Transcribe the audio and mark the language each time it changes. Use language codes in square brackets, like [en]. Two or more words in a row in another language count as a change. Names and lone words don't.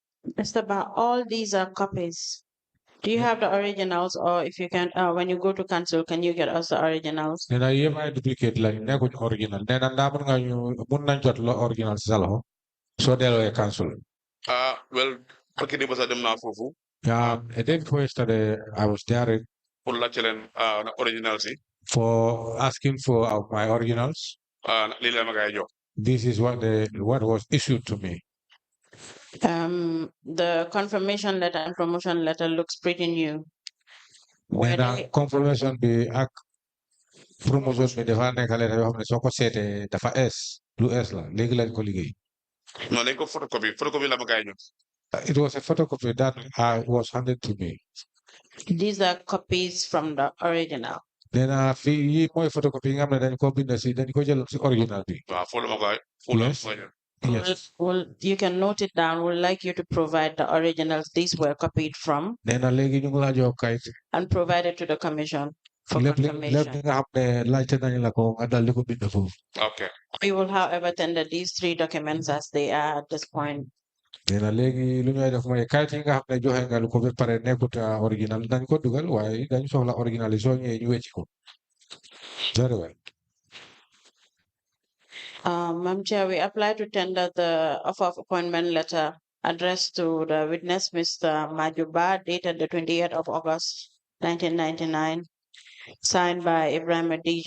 [en] Mr. Ba, all these are copies. Do you have the originals, or if you can, when you go to council, can you get us the originals? [wo] Nena EMI duplicate la nekkuñ original. Nena ndaa mun nga ñu mun nañ jot lo original si sa loxo soo delloo cancel. Well, barki di basa dem naa foofu. [en] A day before yesterday, I was there [wo] Pour laajte leen na original si. [en] for asking for my originals. [wo] Lii la ma gaay jox. [en] This is what was issued to me. The confirmation letter and promotion letter looks pretty new. [wo] Nena confirmation bi ak promotion bi dafa nekk letter yoo xam ne soo ko seetee dafa lu la léegi lañ ko liggéey. Non dañ ko photocopy la ma gaay jox. [en] It was a photocopy that was handed to me. These are copies from the original. [wo] Nena fii yi mooy photocopy yi nga xam ne dañ ko bind si dañ ko jël si original bi. Waaw foofu la ma gaay. [en] Yes. Well, you can note it down. We'd like you to provide the originals these were copied from [wo] Nena léegi ñu ngi laa jox kayit. [en] and provide it to the commission for [wo] lépp [en] confirmation. [wo] li nga xam ne laajte nañ la ko nga dal di ko bind foofu. [en] Okay. We will, however, tender these 3 documents as they are at this point. [wo] Nena léegi lu ñuy def mooy kayit yi nga xam ne joxe nga lu ko ba pare nekkut original dañ ko dugal waaye dañ soxla original yi soo ñëwee ñu wecci ko. [en] Very well. Madam Chair, we apply to tender the offer of appointment letter addressed to the witness, Mr. Majuba, dated the 28th of August, 1999, signed by Ibrahim D.